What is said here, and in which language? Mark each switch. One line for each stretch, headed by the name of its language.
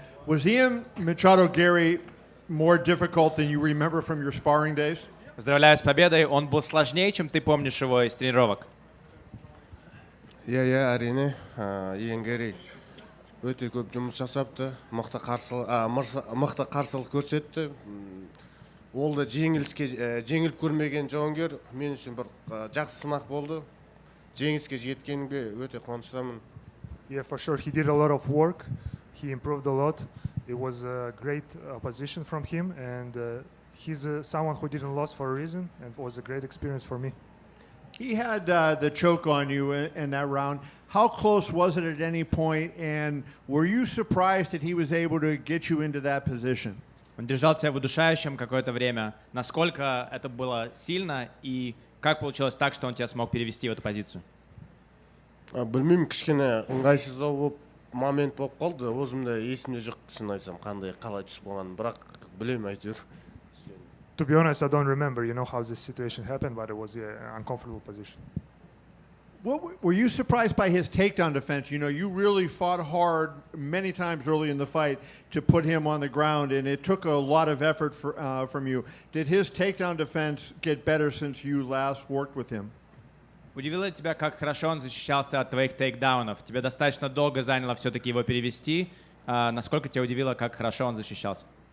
English: Was Ian Machado Gary more difficult than you remember from your sparring days?
Russian: Поздравляю с победой. Он был сложнее, чем ты помнишь его из тренировок.
Kazakh: иә әрине Иенгери өте көп жұмыс жасапты, мықты қарсылық көрсетті. Ол да жеңіліп көрмеген жауынгер мен үшін бір жақсы сынақ болды. Жеңіске жеткенімге өте қуаныштымын.
English: Yeah, for sure. He did a lot of work. He improved a lot. It was a great opposition from him, and he's someone who didn't lose for a reason, and it was a great experience for me. He had the choke on you in that round. How close was it at any point, and were you surprised that he was able to get you into that position?
Russian: Он держал тебя в удушающем какое-то время. Насколько это было сильно и как получилось так, что он тебя смог перевести в эту позицию?
Kazakh: Білмеймін, кішкене ыңғайсыздау болып момент болып қалды. Өзімде есімде жоқ, шын айтсам, қалай түсіп қалғанын, бірақ білемін әйтеуір.
English: To be honest, I don't remember, how this situation happened, but it was an uncomfortable position. Were you surprised by his takedown defense? You really fought hard many times early in the fight to put him on the ground, and it took a lot of effort from you. Did his takedown defense get better since you last worked with him?
Russian: Удивило тебя, как хорошо он защищался от твоих тейкдаунов? Тебе достаточно долго заняло все-таки его перевести. Насколько тебя удивило, как хорошо он защищался?